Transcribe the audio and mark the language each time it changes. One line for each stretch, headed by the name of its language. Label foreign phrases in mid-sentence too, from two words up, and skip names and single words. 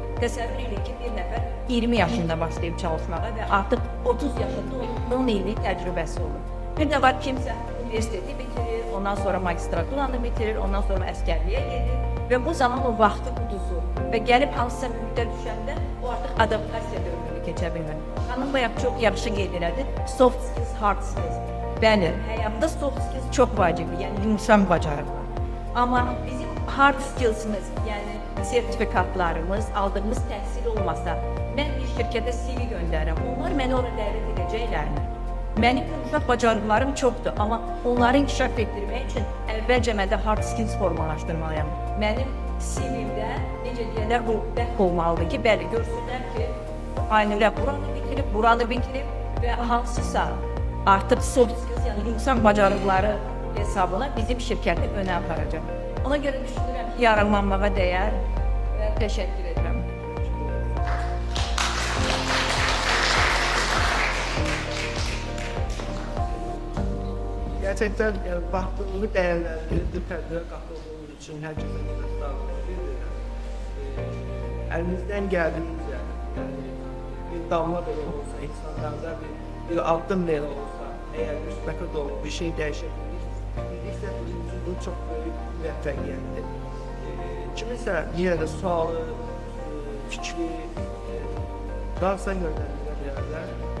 Azerbaijani: Təsəvvür edin ki, bir nəfər 20 yaşında başlayıb çalışmağa və artıq 30 yaşında 10 illik təcrübəsi olur. Bir də var kimsə universiteti bitirir, ondan sonra magistraturanı bitirir, ondan sonra əskərliyə gedir və bu zaman o vaxtı uduzur və gəlib hansısa müddətə düşəndə o artıq adaptasiya dövrünü keçə bilmir. Xanım bayaq çox yaxşı qeyd elədi,
English: soft skills, hard skills.
Azerbaijani: Bəli, həyatda
English: soft skills
Azerbaijani: çox vacibdir, yəni yumşaq bacarıqlar. Amma bizim
English: hard skillsimiz,
Azerbaijani: yəni sertifikatlarımız, aldığımız təhsil olmasa, mən bir şirkətə CV göndərirəm, onlar məni ora dəvət edəcəklərmi? Mənim yumşaq bacarıqlarım çoxdur, amma onları inkişaf etdirmək üçün əvvəlcə məndə
English: hard skills
Azerbaijani: formalaşdırmalıyam. Mənim CV-mdə, necə deyərlər, bu bəhv olmalıdır ki, bəli, görsünlər ki, Aynurə buranı bitirib və hansısa artıq
English: soft skills,
Azerbaijani: yəni insan bacarıqları hesabına bizim şirkəti önə aparacaq. Ona görə düşünürəm ki, yararlanmağa dəyər və təşəkkür edirəm.
Turkish: Gerçekten baktığımı değerlendirdi, tədbirə qatıldığımız için herkese
Azerbaijani: minnətdarlıq bildirirəm.
Turkish: Elimizden geldiğince,
Azerbaijani: yani bir damla belə olsa, insanlarda bir addım belə olsa, eğer müsbətə doğru bir şey dəyişebilirsə, bizim üçün bu çox böyük müvəffəqiyyətdir. Kimisə yenə də sualı, fikri, varsa yönləndirə bilərlər.